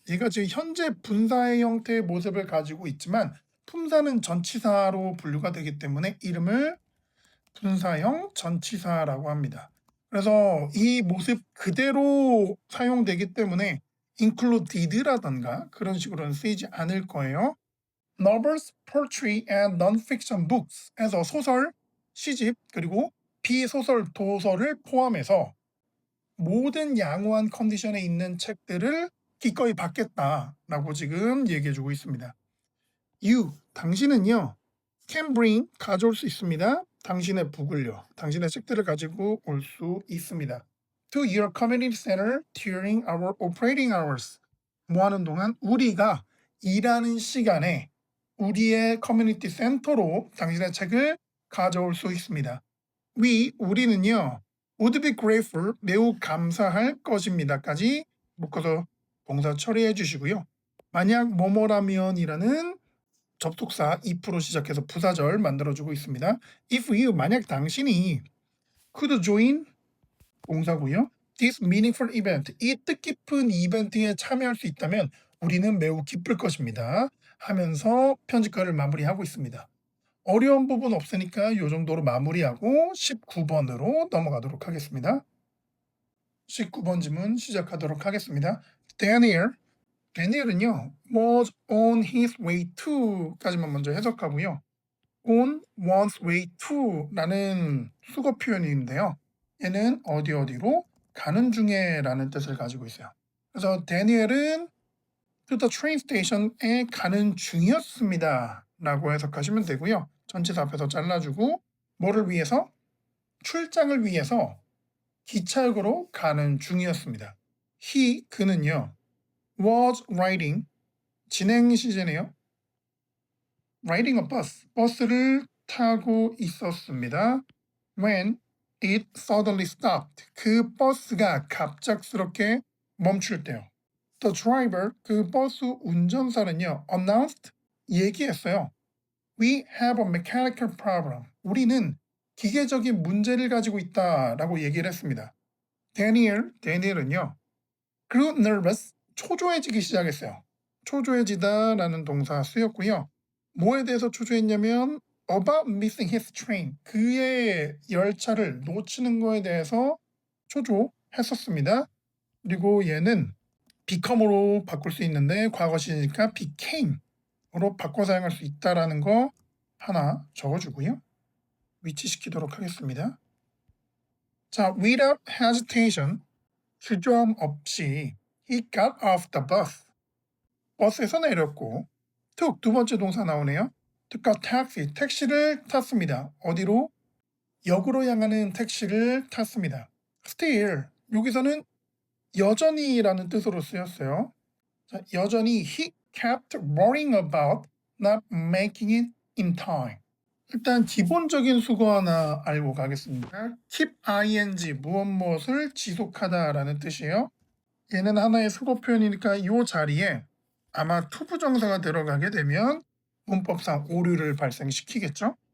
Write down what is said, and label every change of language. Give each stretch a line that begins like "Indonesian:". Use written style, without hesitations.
Korean: 얘가 지금 현재 분사의 형태의 모습을 가지고 있지만 품사는 전치사로 분류가 되기 때문에 이름을 분사형 전치사라고 합니다. 그래서 이 모습 그대로 사용되기 때문에 included라던가 그런 식으로는 쓰이지 않을 거예요.
English: Novels, poetry and non-fiction books 에서
Korean: 소설, 시집, 그리고 비소설 도서를 포함해서 모든 양호한 컨디션에 있는 책들을 기꺼이 받겠다라고 지금 얘기해 주고 있습니다. You, 당신은요,
English: can bring,
Korean: 가져올 수 있습니다. 당신의 북을요, 당신의 책들을 가지고 올 수 있습니다.
English: To your community center during our operating hours.
Korean: 뭐 하는 동안? 우리가 일하는 시간에 우리의 커뮤니티 센터로 당신의 책을 가져올 수 있습니다. 우리는요,
English: would be grateful,
Korean: 매우 감사할 것입니다까지 묶어서 동사 처리해 주시고요. 만약 뭐뭐라면이라는 접속사 if로 시작해서 부사절 만들어주고 있습니다. If you, 만약 당신이
English: could join,
Korean: 동사고요.
English: This meaningful event,
Korean: 이 뜻깊은 이벤트에 참여할 수 있다면 우리는 매우 기쁠 것입니다. 하면서 편집글을 마무리하고 있습니다. 어려운 부분 없으니까 이 정도로 마무리하고 19번으로 넘어가도록 하겠습니다. 19번 지문 시작하도록 하겠습니다. Daniel은요, was on his way to까지만 먼저 해석하고요. on one's way to라는 수거 표현인데요. 얘는 어디로 가는 중에라는 뜻을 가지고 있어요. 그래서 다니엘은 to the train station에 가는 중이었습니다 라고 해석하시면 되고요. 전치사 앞에서 잘라주고 뭐를 위해서? 출장을 위해서 기차역으로 가는 중이었습니다. 그는요, was riding, 진행 시제네요. riding a bus, 버스를 타고 있었습니다.
English: When it suddenly stopped,
Korean: 그 버스가 갑작스럽게 멈출 때요. The driver, 그 버스 운전사는요, announced, 얘기했어요.
English: We have a mechanical problem.
Korean: 우리는 기계적인 문제를 가지고 있다라고 얘기를 했습니다. 다니엘은요, grew nervous, 초조해지기 시작했어요. 초조해지다라는 동사 쓰였고요. 뭐에 대해서 초조했냐면
English: about missing his train,
Korean: 그의 열차를 놓치는 거에 대해서 초조했었습니다. 그리고 얘는 become으로 바꿀 수 있는데 과거 시제니까 became으로 바꿔 사용할 수 있다라는 거 하나 적어주고요. 위치시키도록 하겠습니다.
English: 자, without hesitation,
Korean: 주저함 없이
English: he got off the bus.
Korean: 버스에서 내렸고 took, 두 번째 동사 나오네요. took a taxi, 택시를 탔습니다. 어디로? 역으로 향하는 택시를 탔습니다. still, 여기서는 여전히라는 뜻으로 쓰였어요. 자, 여전히
English: he kept worrying about not making it in time.
Korean: 일단 기본적인 수거 하나 알고 가겠습니다. keep ing, 무엇을 지속하다라는 뜻이에요. 얘는 하나의 수거 표현이니까 이 자리에 아마 투부정사가 들어가게 되면 문법상 오류를 발생시키겠죠.